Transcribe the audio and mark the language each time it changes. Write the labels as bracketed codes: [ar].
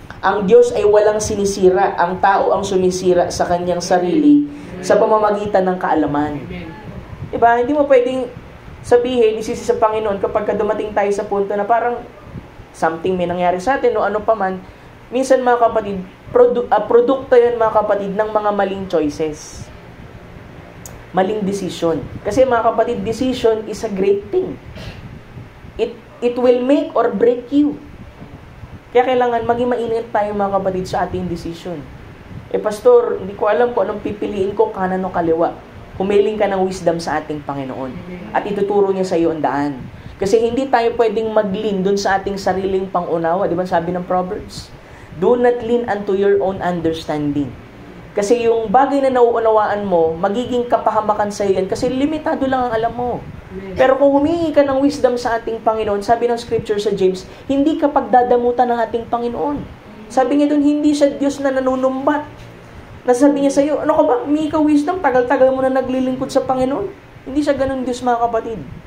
[tl] Ang Diyos ay walang sinisira. Ang tao ang sumisira sa kanyang sarili sa pamamagitan ng kaalaman. Diba? Hindi mo pwedeng sabihin, isisi sa Panginoon kapag dumating tayo sa punto na parang something may nangyari sa atin o ano pa man. Minsan mga kapatid, produkto yan mga kapatid ng mga maling choices. Maling decision. Kasi mga kapatid, [en] decision is a great thing. It will make or break you. [tl] Kaya kailangan maging mainit tayo mga kapatid sa ating decision. Pastor, hindi ko alam kung anong pipiliin ko, kanan o kaliwa. Humiling ka ng wisdom sa ating Panginoon. At ituturo niya sa iyo ang daan. Kasi hindi tayo pwedeng mag-lean dun sa ating sariling pangunawa. Di ba sabi ng Proverbs? [en] Do not lean unto your own understanding. [tl] Kasi yung bagay na nauunawaan mo, magiging kapahamakan sa iyo yan. Kasi limitado lang ang alam mo. Pero kung humingi ka ng wisdom sa ating Panginoon, sabi ng scripture sa James, hindi ka pagdadamutan ng ating Panginoon. Sabi niya doon, hindi siya Diyos na nanunumbat. Nasabi niya sa iyo, ano ka ba? Humingi ka wisdom, tagal-tagal mo na naglilingkod sa Panginoon. Hindi siya ganun Diyos mga kapatid.